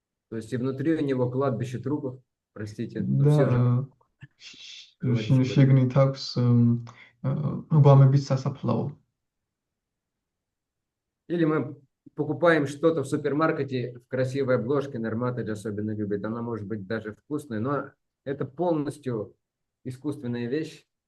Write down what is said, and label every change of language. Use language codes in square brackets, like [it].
[ru] То есть и внутри у него кладбище трупов, простите. Все же. [ka] და შეგნით აქვს გვამების სასაფლაო. [ru] Или мы покупаем что-то в супермаркете в красивой обложке, Нарматыч особенно любит. Она может быть даже вкусная, но это полностью искусственная вещь.